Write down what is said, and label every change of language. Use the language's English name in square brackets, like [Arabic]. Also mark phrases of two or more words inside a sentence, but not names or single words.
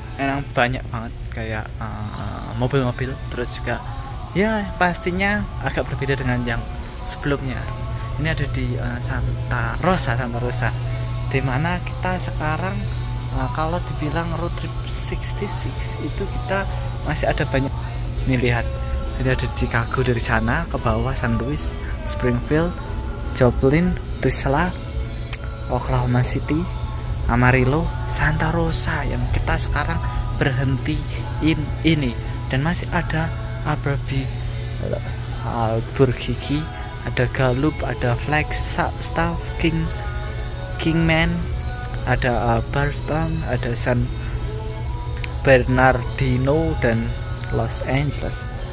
[Indonesian] Emang banyak banget kayak mobil-mobil, terus juga ya pastinya agak berbeda dengan yang sebelumnya. Ini ada di Santa Rosa, dimana kita sekarang kalau dibilang [English] road trip [Indonesian] 66 itu kita masih ada banyak. Nih lihat, ini ada di Chicago dari sana ke bawah, San Luis, Springfield, Joplin, Tulsa, Oklahoma City, Amarillo, Santa Rosa yang kita sekarang berhenti ini. Dan masih ada Albuquerque, ada Gallup, ada Flagstaff, Kingman, ada Barstow, ada San Bernardino dan Los Angeles.